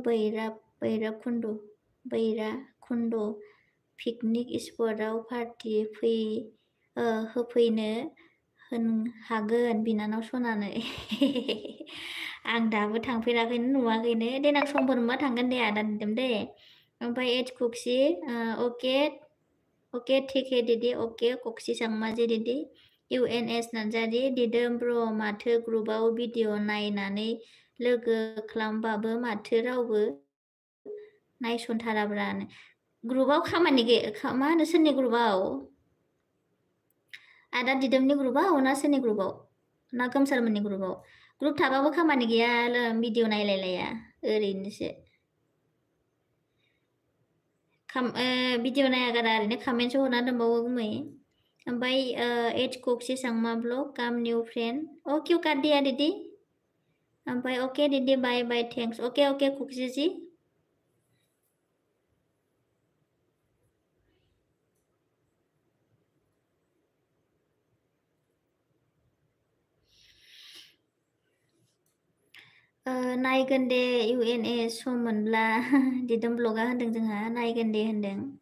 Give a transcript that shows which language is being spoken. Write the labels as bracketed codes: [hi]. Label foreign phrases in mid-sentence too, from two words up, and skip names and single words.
[brx] बैराखुन्द पिकनिक स्पटआव पार्टि होफैनो हागोन बिनानाव सनानो आं दाबो थांफेराखैनो नुवाखैनो देनां समफोर मोनबा थांगोन दे आदा दिदोम दे ओमफ्राय H कुक्सि ओके [hi] ठीक है दीदी [brx] ओके कुक्सि सांमाजि दीदी UNS नार्जारि दिदोम ब्र माथो ग्रुपआव भिडिअ नायनानै लोगो खालामबाबो माथो रावबो नायसनथाराब्रा ग्रुपआव खामानि मा होनो सोरनि ग्रुपआव आदा दिदोमनि ग्रुपआव ना सोरनि ग्रुपआव ना गोमसारमोननि ग्रुपआव ग्रुप थाबाबो खामानि गैया भिडिअ नायलायलाया ओरैनोसो भिडिअ नायागारा ओरैनो कमेन्टसो हरना दोनबावो गुमै ओमफ्राय H कुक्सि सांमा ब्लग काम [en] new friend [hi] क्यों काट दिया दीदी [brx] ओमफ्राय ओके दीदी [en] bye bye thanks [brx] ओके कुक्सि जी नायगोन दे UNS सम मोनब्ला दिदोम ब्लगा होनदों जोंहा नायगोन दे होनदों